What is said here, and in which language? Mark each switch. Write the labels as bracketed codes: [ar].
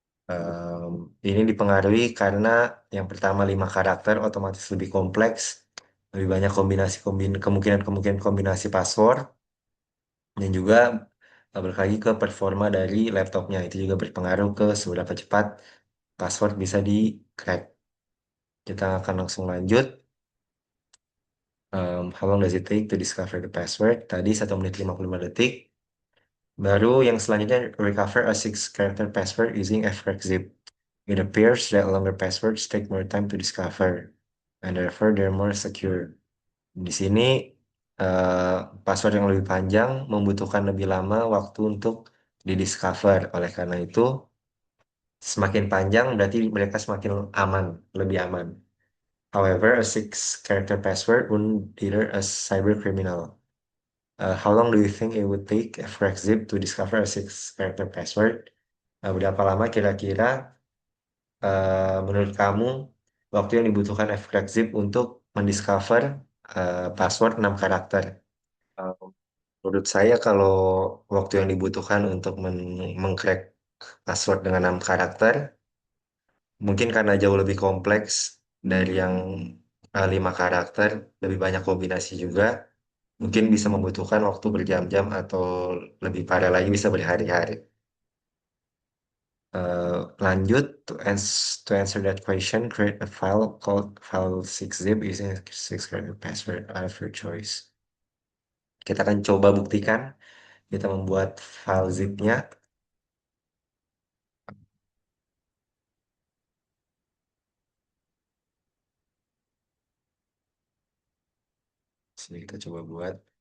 [id] Em, ini dipengaruhi karena yang pertama 5 karakter otomatis lebih kompleks, lebih banyak kemungkinan-kemungkinan kombinasi password, dan juga balik lagi ke performa dari laptopnya itu juga berpengaruh ke seberapa cepat password bisa di crack. Kita akan langsung lanjut. [en] How long does it take to discover the password? [id] Tadi 1 menit 55 detik. Baru yang selanjutnya [en] recover a 6 character password using fcrackzip. It appears that longer passwords take more time to discover, and therefore they're more secure. [id] Di sini eh, password yang lebih panjang membutuhkan lebih lama waktu untuk didiscover. Oleh karena itu, semakin panjang berarti mereka semakin aman, lebih aman. [en] However, a 6 character password wouldn't deter a cyber criminal. How long do you think it would take for Xzip to discover a 6 character password? [id] Berapa lama kira-kira menurut kamu waktu yang dibutuhkan Xzip untuk mendiscover password 6 karakter? Uh, Menurut saya kalau waktu yang dibutuhkan untuk mengcrack password dengan 6 karakter, mungkin karena jauh lebih kompleks dari yang 5 karakter, lebih banyak kombinasi juga, mungkin bisa membutuhkan waktu berjam-jam atau lebih parah lagi bisa berhari-hari. Lanjut, [en] to answer that question, create a file called file6zip using a 6 character password of your choice. [id] Kita akan coba buktikan, kita membuat file zipnya. Sini kita coba buat.